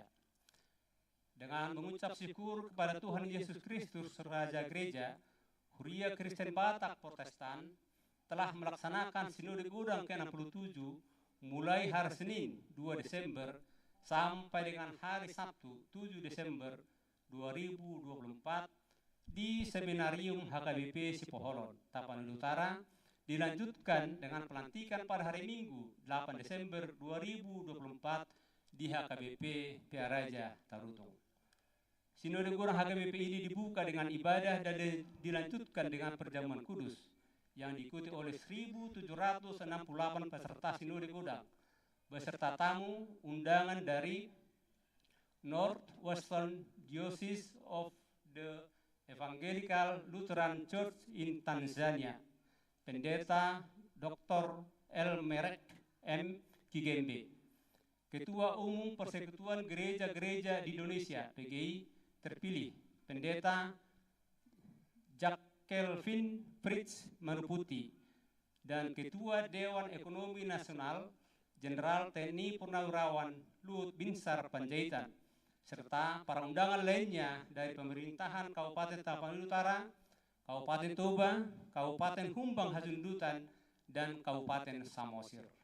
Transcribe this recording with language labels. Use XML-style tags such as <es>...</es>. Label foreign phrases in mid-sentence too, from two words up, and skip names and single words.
<id>Dengan mengucap syukur kepada Tuhan Yesus Kristus, Raja Gereja, Huria Kristen Batak Protestan telah melaksanakan Sinode Gudang ke-67 mulai hari Senin 2 Desember sampai dengan hari Sabtu 7 Desember 2024 di Seminarium HKBP Sipoholon, Tapanuli Utara, dilanjutkan dengan pelantikan pada hari Minggu 8 Desember 2024 di HKBP Piaraja Tarutung. Sinode Gudang HKBP ini dibuka dengan ibadah dan dilanjutkan dengan perjamuan kudus yang diikuti oleh 1.768 peserta Sinode Gudang beserta tamu undangan dari Northwestern Diocese of the Evangelical Lutheran Church in Tanzania, Pendeta Dr. Elmerek M. Kigembe, Ketua Umum Persekutuan Gereja-Gereja di Indonesia (PGI) terpilih, Pendeta Jack Kelvin Fritz Manuputi, dan Ketua Dewan Ekonomi Nasional Jenderal TNI Purnawirawan Luhut Binsar Panjaitan, serta para undangan lainnya dari pemerintahan Kabupaten Tapanuli Utara, Kabupaten Toba, Kabupaten Humbang Hasundutan, dan Kabupaten Samosir.</id>